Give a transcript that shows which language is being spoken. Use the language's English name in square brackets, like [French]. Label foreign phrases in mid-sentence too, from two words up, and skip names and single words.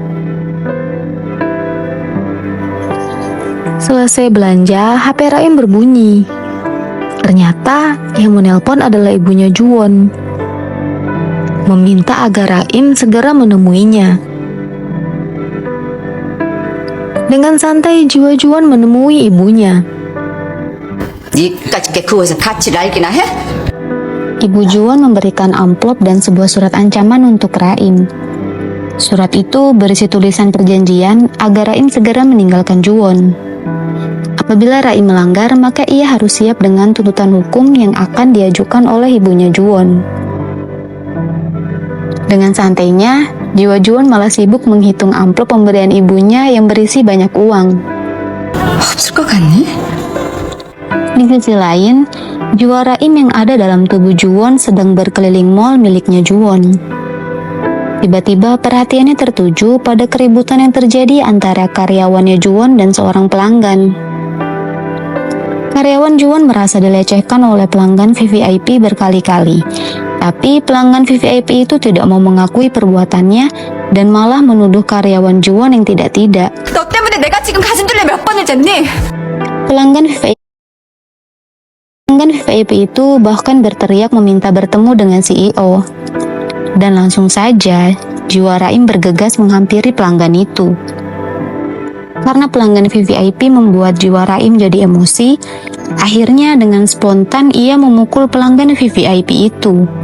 [Indonesian] Selesai belanja, HP Raim berbunyi. Ternyata yang menelpon adalah ibunya Juwon, meminta agar Raim segera menemuinya. Dengan santai jiwa Juwon menemui ibunya. [Korean] 니까짓 그 옷은 가치를 알기나 해? [Indonesian] Ibu Juwon memberikan amplop dan sebuah surat ancaman untuk Raim. Surat itu berisi tulisan perjanjian agar Raim segera meninggalkan Juwon. Apabila Raim melanggar, maka ia harus siap dengan tuntutan hukum yang akan diajukan oleh ibunya Juwon. Dengan santainya, jiwa Juwon malah sibuk menghitung amplop pemberian ibunya yang berisi banyak uang. [Korean] 없을 것 같니? [Indonesian] Di sisi lain, jiwa Raim yang ada dalam tubuh Juwon sedang berkeliling mall miliknya Juwon. Tiba-tiba perhatiannya tertuju pada keributan yang terjadi antara karyawannya Juwon dan seorang pelanggan. Karyawan Juwon merasa dilecehkan oleh pelanggan VVIP berkali-kali, tapi pelanggan VVIP itu tidak mau mengakui perbuatannya dan malah menuduh karyawan Juwon yang tidak-tidak. [Korean] 너 때문에 내가 지금 가슴 뚫려 몇 번을 쟀니? [Indonesian] Pelanggan VVIP itu bahkan berteriak meminta bertemu dengan CEO. Dan langsung saja, jiwa Raim bergegas menghampiri pelanggan itu. Karena pelanggan VVIP membuat jiwa Raim jadi emosi, akhirnya dengan spontan ia memukul pelanggan VVIP itu.